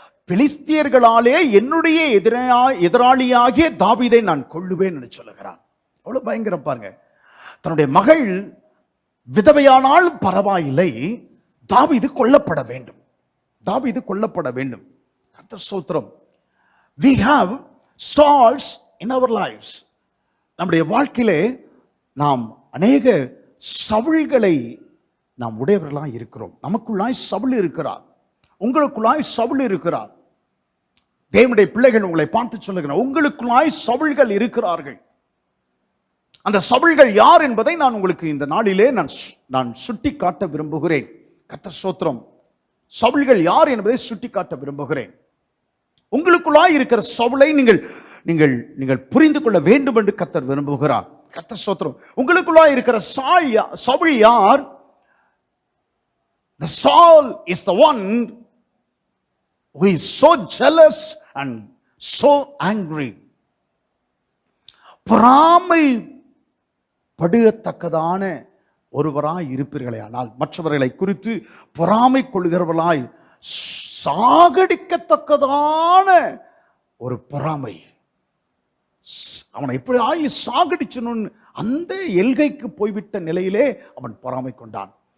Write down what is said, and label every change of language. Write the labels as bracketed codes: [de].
[ta] பிலிஸ்தியர்களாலே என்னுடைய எதிராளியாகிய தாவீதை நான் கொல்லுவேன் என்று சொல்லுகிறான். அவ்வளவு பயங்கரம் பாருங்க. தன்னுடைய மகள் விதவையானாலும் பரவாயில்லை, தாவீது கொல்லப்பட வேண்டும், தாவீது கொல்லப்பட வேண்டும். கர்த்தர் ஸ்தோத்திரம். [en] We have Sauls in our lives. [ta] நம்முடைய வாழ்க்கையிலே நாம் அநேக சவுல்களை நாம் உடையவர்களாய் இருக்கிறோம். நமக்குள்ளாய் சவுல் இருக்கிறார், உங்களுக்குள்ளாய் சவுல் இருக்கிறார். தேவனுடைய பிள்ளைகள் உங்களை பார்த்து சொல்லுகிறார், உங்களுக்குள்ளாய் சவுல்கள் இருக்கிறார்கள். அந்த சவுல்கள் யார் என்பதை நான் உங்களுக்கு இந்த நாளிலே நான் சுட்டி காட்ட விரும்புகிறேன். கர்த்தர் ஸ்தோத்திரம். சவுல்கள் யார் என்பதை சுட்டி காட்ட விரும்புகிறேன். உங்களுக்குள்ளாய் இருக்கிற சவுலை நீங்கள் நீங்கள் நீங்கள் புரிந்து கொள்ள வேண்டும் என்று கர்த்தர் விரும்புகிறார். கர்த்தர் ஸ்தோத்திரம். உங்களுக்குள்ளாய் இருக்கிற சவுல் யார்? [en] The Saul is the one who is so jealous and so angry. [ta] பொறாமை படுகத்தக்கதான ஒருவராய் இருப்பீர்களே ஆனால், மற்றவர்களை குறித்து பொறாமை கொள்கிறவர்களாய் சாகடிக்கத்தக்கதான ஒரு பொறாமை, அவனை எப்படி ஆகி சாகடிச்சனும் அந்த எல்கைக்கு போய்விட்ட நிலையிலே அவன் பொறாமை கொண்டான்.